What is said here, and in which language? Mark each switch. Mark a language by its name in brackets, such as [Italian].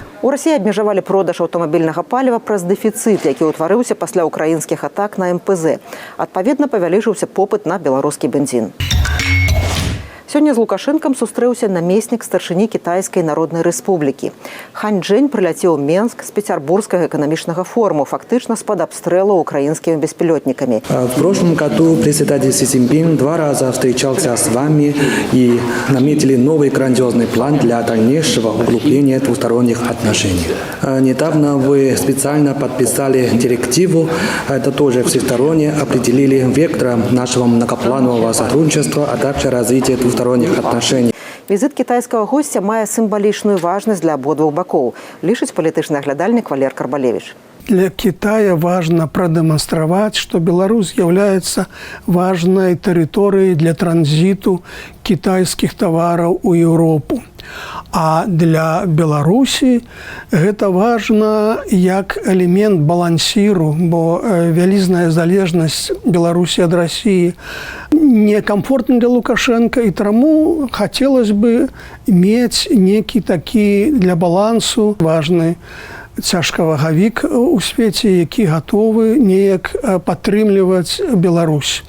[Belarusian] У Расіі абмежавалі продаж аўтамабільнага паліва праз дэфіцыт, які ўтварыўся пасля ўкраінскіх атак на МПЗ. Адпаведна, павялічыўся попыт на беларускі бензін. Сёння з Лукашэнкам сустрэўся намеснік старшыні Кітайскай Народнай Рэспублікі. Хань Чжэнь прыляцеў ў Менск з Петербургскага эканамічнага форуму, фактычна з-пад абстрэлу украінскімі беспилотниками. [Russian] В прошлом году председатель Си Цзиньпин 2 раза встречался с вами и наметили новый грандиозный план для дальнейшего углубления двусторонних отношений. Недавно вы специально подписали директиву, это тоже всесторонне определили вектор нашего многопланового сотрудничества, а также развития двусторонних отношений. [Belarusian] Візит кітайскага гостя мае сімвалічную важнасць для абодвух бакоў, лічыць палітычны аглядальнік Валер Карбалевич. [Russian] Для Китая важно продемонстрировать, что Беларусь является важной территорией для транзиту китайских товаров у Европу. [Belarusian] А для Беларусі гэта важна як элемент балансіру, бо вялізная залежнасць Беларусі ад России некомфортна для Лукашенко, і таму [Russian] хотелось бы [Belarusian] мець некі такі для балансу важны цяжкавагавік у свеце, які гатовы неяк падтрымліваць Беларусь.